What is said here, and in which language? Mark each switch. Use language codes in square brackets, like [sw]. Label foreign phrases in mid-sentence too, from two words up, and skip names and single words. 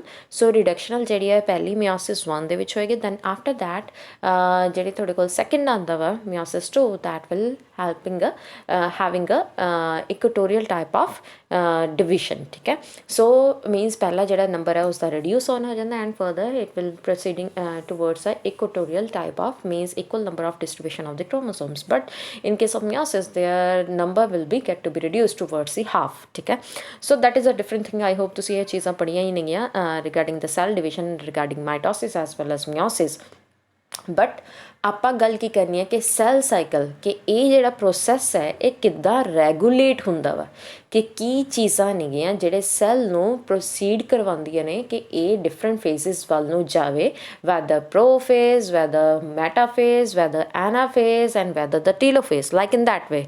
[pa] ਸੋ ਰਿਡਕਸ਼ਨਲ ਜਿਹੜੀ ਹੈ ਪਹਿਲੀ ਮਿਓਸਿਸ 1 ਦੇ ਵਿੱਚ ਹੋਏਗੀ. [en] then after that [pa] ਜਿਹੜੀ ਤੁਹਾਡੇ ਕੋਲ ਸੈਕਿੰਡ ਆਉਂਦਾ ਵਾ [en] meiosis 2 that will helping having a equatorial type of division. [pa] ਠੀਕ ਹੈ. [en] so means [pa] ਪਹਿਲਾ ਜਿਹੜਾ ਨੰਬਰ ਹੈ ਉਸਦਾ ਰਿਡਿਊਸ ਔਨ ਹੋ ਜਾਂਦਾ [en] and further it will proceeding towards a equatorial type of means equal number of distribution of the chromosomes. But in case of meiosis their number will be get to be reduced towards the half. [pa] ਠੀਕ ਹੈ. [en] So that is a different thing. I hope [pa] ਤੁਸੀਂ ਇਹ ਚੀਜ਼ਾਂ ਪੜ੍ਹੀਆਂ ਹੀ ਨਹੀਂ ਆ [en] regarding the cell division, regarding mitosis as well as meiosis. [pa] ਬਟ ਆਪਾਂ ਗੱਲ ਕੀ ਕਰਨੀ ਹੈ ਕਿ [en] cell cycle [pa] ਕਿ ਇਹ ਜਿਹੜਾ ਪ੍ਰੋਸੈਸ ਹੈ ਇਹ ਕਿੱਦਾਂ ਰੈਗੂਲੇਟ ਹੁੰਦਾ ਵਾ, ਕਿ ਕੀ ਚੀਜ਼ਾਂ ਨੇਗੀਆਂ ਜਿਹੜੇ ਸੈੱਲ ਨੂੰ ਪ੍ਰੋਸੀਡ ਕਰਵਾਉਂਦੀਆਂ ਨੇ ਕਿ ਇਹ [en] different phases [pa] ਵੱਲ ਨੂੰ ਜਾਵੇ, [en] whether prophase, whether metaphase, whether anaphase and whether the telophase, like in that way.